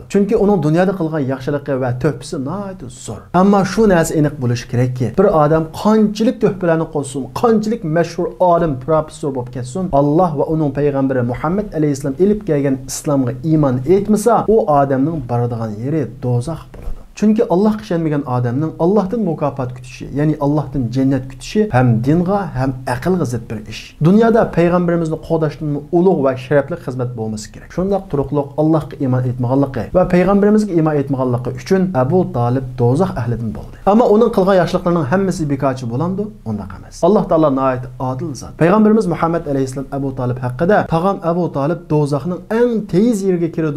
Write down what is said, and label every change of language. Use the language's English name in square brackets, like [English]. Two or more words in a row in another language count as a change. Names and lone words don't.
[Uzbek] Chunki uning dunyoda qilgan yaxshiligi va tuhfasi nihoyat zo'r. Ammo shu narsa aniq bo'lishi kerakki, bir odam qanchalik tuhfalarni qo'ysin, qanchalik mashhur olim, professor bo'lib ketsin, Alloh va uning payg'ambari Muhammad alayhisalom elib kelgan islomga iymon etmasa, u odamning boradigan yeri do'zax bo'ladi. [Turkish] Çünkü Allah işenmeyen adamның Allah'tan mukafat kütüşü, yani Allah'tan cennet kütüşü hem dinga hem akılga zıt bir iş. [Uzbek] Dünyada peygamberimizni qo'g'dashning ulug' va sharafli xizmat bo'lmasi kerak. Shundaq turuqliq Allohga iymon etmaganligi va payg'ambarimizga iymon etmaganligi uchun Abu Talib do'zax ahlidan bo'ldi. Ammo uning qilgan yaxshiliklarining hammasi bekorchi bo'landi, undaq emas. Alloh taolo nihoyat adil zot. Payg'ambarimiz Muhammad alayhisalom Abu Talib haqida tag'am Abu Talib do'zaxning eng tez yeriga kirdi.